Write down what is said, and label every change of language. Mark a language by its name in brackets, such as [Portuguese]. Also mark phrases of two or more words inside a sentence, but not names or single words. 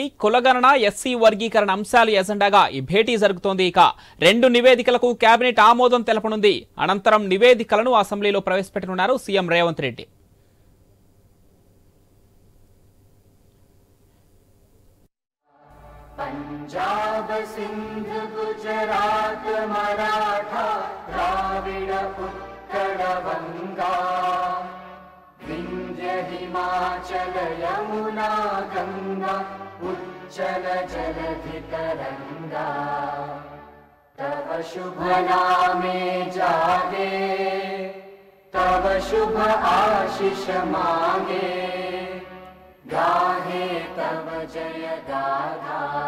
[Telugu] కులగణన, ఎస్సీ వర్గీకరణ అంశాలు ఎజెండాగా ఈ భేటీ జరుగుతోంది. ఇక 2 నివేదికలకు కేబినెట్ ఆమోదం తెలపనుంది. అనంతరం నివేదికలను అసెంబ్లీలో ప్రవేశపెట్టనున్నారు సీఎం రేవంత్ రెడ్డి. [Bangla] पंजाब सिंध गुजरात मराठा द्राविड उत्कल বঙ্গ বিন্ধ্য হিমাচল যমুনা গঙ্গা উচ্ছল জলধি তরঙ্গ তব শুভ নামে জাগে তব শুভ আশিস মাগে গাহে তব জয় গাথা